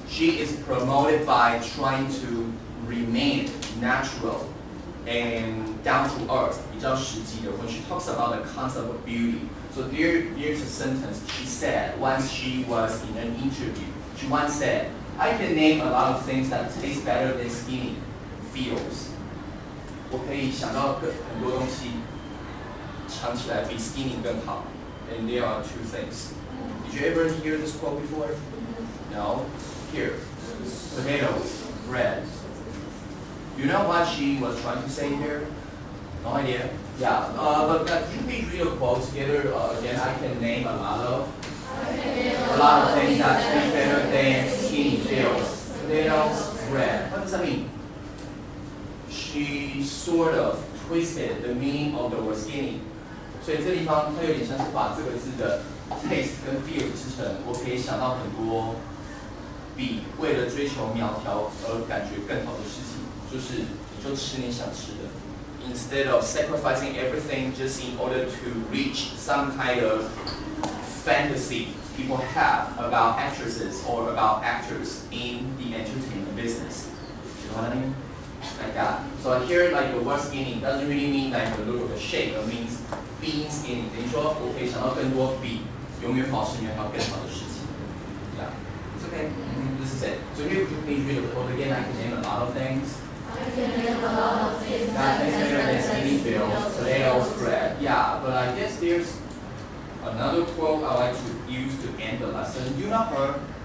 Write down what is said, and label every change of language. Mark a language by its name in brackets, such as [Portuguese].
[English] She is promoted by trying to remain natural and down to earth, [Chinese] 比较实际的 [English] when she talks about the concept of beauty. So here's a sentence she said once she was in an interview. She once said, I can name a lot of things that taste better than skinny feels. [Chinese] 我可以想到很多东西尝起来比 skinny 更好. [English] And there are two things. Did you ever hear this quote before? No? Here. Potatoes, bread. You know what she was trying to say here? No idea. Yeah, but if we read a quote together, again, I can name a lot of things that taste better than skinny feels. Potatoes, bread. What does that mean? She sort of twisted the meaning of the word skinny. [Chinese] 所以这地方它有点像是把这个字的 taste 跟 feel 制成，我可以想到很多比为了追求苗条而感觉更好的事情，就是你就吃你想吃的。 [English] Instead of sacrificing everything just in order to reach some kind of fantasy people have about actresses or about actors in the entertainment business. You know what I mean? Like that. So here, like the word skinny doesn't really mean like the look of the shape. It means being skinny. [Chinese] 等于说我可以想到更多比永远保持原条更好的事情。 [English] Yeah, it's okay. This is it. So here, please read the quote again. I can name a lot of things. That tastes better than skinny feels. Potatoes, bread. Yeah, but I guess there's another quote I like to use to end the lesson. You know her?